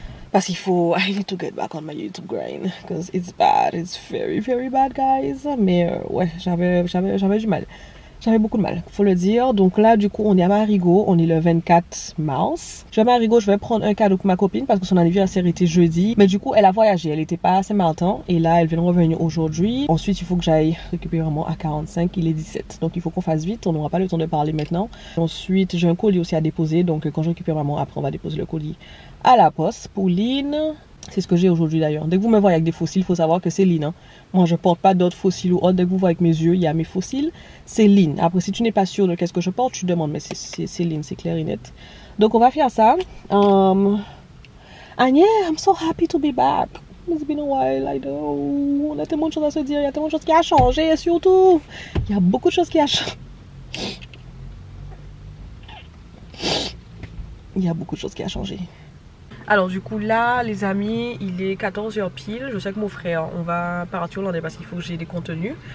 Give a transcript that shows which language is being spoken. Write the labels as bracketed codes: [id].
[fr] Parce qu'il faut, [en] I need to get back on my YouTube grind, because it's bad, it's very bad guys. [fr] Mais ouais, j'avais du mal, j'avais beaucoup de mal, faut le dire. Donc là du coup on est à Marigot, on est le 24 mars. Je vais à Marigot, je vais prendre un cadeau pour ma copine parce que son anniversaire était jeudi. Mais du coup elle a voyagé, elle était pas à Saint-Martin et là elle vient de revenir aujourd'hui. Ensuite il faut que j'aille récupérer vraiment à 45, il est 17. Donc il faut qu'on fasse vite, on n'aura pas le temps de parler maintenant. Ensuite j'ai un colis aussi à déposer, donc quand je récupère maman, après on va déposer le colis à la poste pour Lynn. C'est ce que j'ai aujourd'hui d'ailleurs. Dès que vous me voyez avec des fossiles, il faut savoir que c'est Lynn, hein. Moi je porte pas d'autres fossiles ou autres. Dès que vous voyez avec mes yeux, il y a mes fossiles, c'est Lynn. Après si tu n'es pas sûr de qu'est-ce que je porte, tu demandes, mais c'est Lynn, c'est clair et net. Donc on va faire ça. [en] And yeah, I'm so happy to be back. It's been a while, I know. [fr] On a tellement de choses à se dire, il y a tellement de choses qui a changé, et surtout, il y a beaucoup de choses qui a changé. Il y a beaucoup de choses qui a changé. Alors du coup là les amis, il est 14 h pile. Je sais que mon frère, on va partir au lendemain parce qu'il faut que j'ai des contenus.